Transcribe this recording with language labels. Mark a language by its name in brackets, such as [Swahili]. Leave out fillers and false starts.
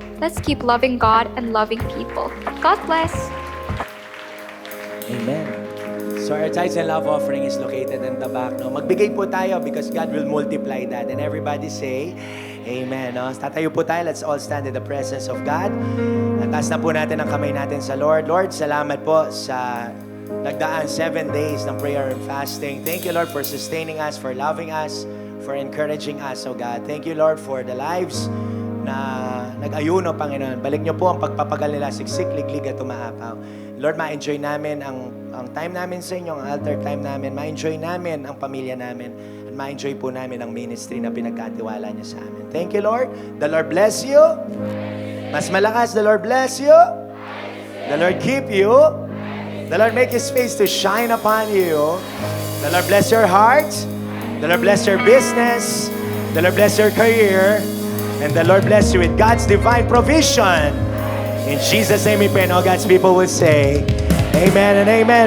[English] Let's keep loving God and loving people. God bless. Amen. So our tithes and love offering is located in the back. No? [Filipino] Magbigay po tayo [English] because God will multiply that. And everybody say, Amen. No? [Filipino] Tatayo po tayo. [English] Let's all stand in the presence of God. [Filipino] Taas na po natin ang kamay natin sa Lord. Lord, salamat po sa nagdaan 7 days ng [English] prayer and fasting. Thank you, Lord, for sustaining us, for loving us, for encouraging us, oh God. Thank you, Lord, for the lives [Filipino] na nag-ayuno, Panginoon. Balik niyo po ang pagpapagal nila, siksik, liglig at umaapaw. Lord, ma-enjoy namin ang time namin sa inyo, ang altar time namin. Ma-enjoy namin ang pamilya namin. And ma-enjoy po namin ang ministry na pinagkatiwala niyo sa amin. [English] Thank you, Lord. The Lord bless you. Mas malakas, the Lord bless you. The Lord keep you. The Lord make His face to shine upon you. The Lord bless your heart. The Lord bless your business. The Lord bless your career. And the Lord bless you with God's divine provision. In Jesus' name we pray. And all God's people will say, Amen and Amen.